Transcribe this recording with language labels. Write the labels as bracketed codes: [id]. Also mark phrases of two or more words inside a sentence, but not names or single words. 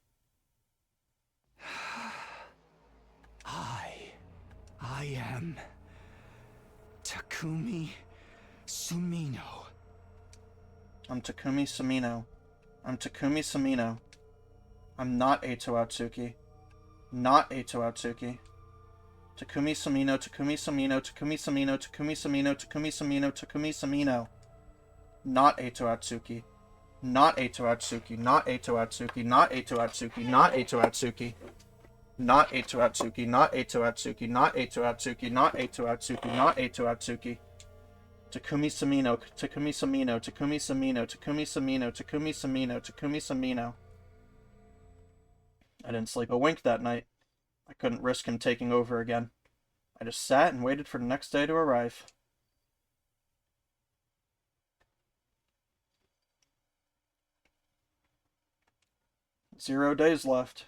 [en] I am... Takumi Sumino. I'm Takumi Sumino. I'm Takumi Sumino. I'm not Eito Atsuki. Not Eito Atsuki. Takumi Sumino, Takumi Sumino, Takumi Sumino, Takumi Sumino, Takumi Sumino, Takumi Sumino. Not Eito Atsuki. Not Eito Atsuki. Not Eito Atsuki. Not Eito Atsuki. Not Eito Atsuki. Not Eito Atsuki. Not Eito Atsuki. Not Eito Atsuki. Not Eito Atsuki. Not Eito Atsuki. Takumi Samino, Takumi Samino, Takumi Samino, Takumi Samino, Takumi Samino, Takumi Samino. I didn't sleep a wink that night. I couldn't risk him taking over again. I just sat and waited for the next day to arrive. Zero days left.